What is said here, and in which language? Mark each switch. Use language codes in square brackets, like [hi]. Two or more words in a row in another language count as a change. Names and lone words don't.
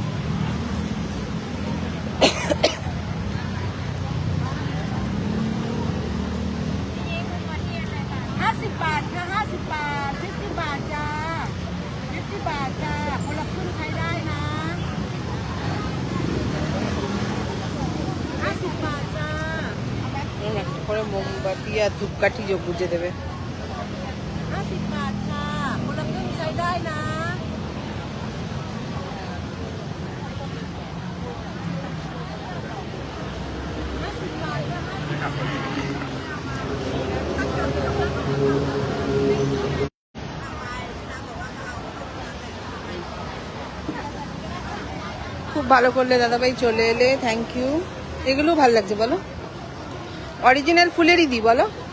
[th] $50 ค่ะ50 บาท50 บาทจ้า50 บาทจ้าคนละครึ่งใช้ได้นะ50 บาทจ้า [bn] একটা করে মোমবাতি আর ধূপকাঠি বুঝে দেবে। [th] 50 บาทค่ะคนละครึ่งใช้ได้นะ50 บาทค่ะ [bn] খুব ভালো করলে দাদাভাই, চলে এলে, [en] thank you. [bn] এগুলো ভালো লাগছে বলো, অরিজিনাল ফুলেরই দিই বলো।